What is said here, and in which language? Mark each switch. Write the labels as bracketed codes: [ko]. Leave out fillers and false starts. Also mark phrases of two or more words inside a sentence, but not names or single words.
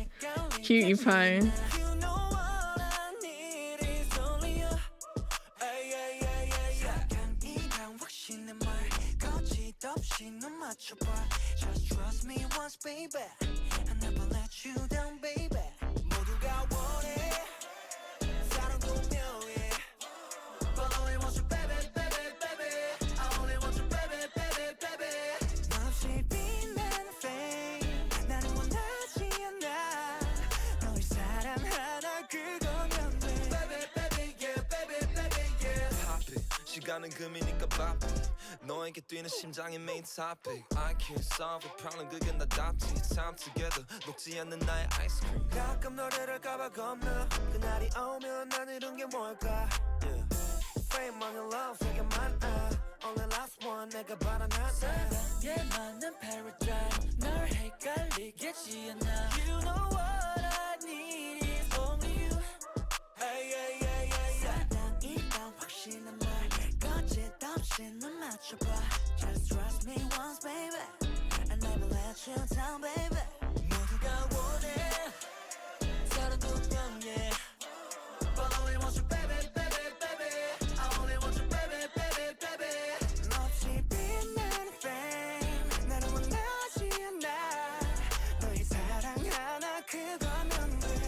[en] Cutie Pie. Just trust me once, baby. I never let you down, baby. [ko] 모두가 원해 사랑 분명해. [en] But I only want you, baby, baby, baby. I only want you, baby, baby, baby. [ko] 없이 빛나는 flame. 나는 원하지 않아. 너의 사랑 하나 그거면 돼. [en] Baby, baby, yeah, baby, baby, yeah. Pop it. [ko] 시간은 금이니까 바빠. 너에게 뛰는 심장의 [en] main topic. I can't solve a problem [ko] 그게 나 답지. [en] Time together [ko] 녹지 않는 나의 [en] ice cream. [ko] 가끔 너를 할까봐 겁나. 그날이 오면 난 이룬 게 뭘까. [en] Frame on your love [ko] 되게 많아. [en] Only last one [ko] 내가 바라는 사랑에 맞는 paradigm. 널 헷갈리겠지 않아. [en] You know what I need is only you. Hey, hey, hey, hey, hey. [ko] 사랑이란 확신한 말. 넌 맞춰봐. [en] Just trust me once, baby. I never let you down, baby. [ko] 모두가 원해 사랑 분명해. [en] But I only want you, baby, baby, baby. I only want you, baby, baby, baby. [ko] 없이 빛나는 flame. 나는 원하지 않아. 너의 사랑 하나 그거면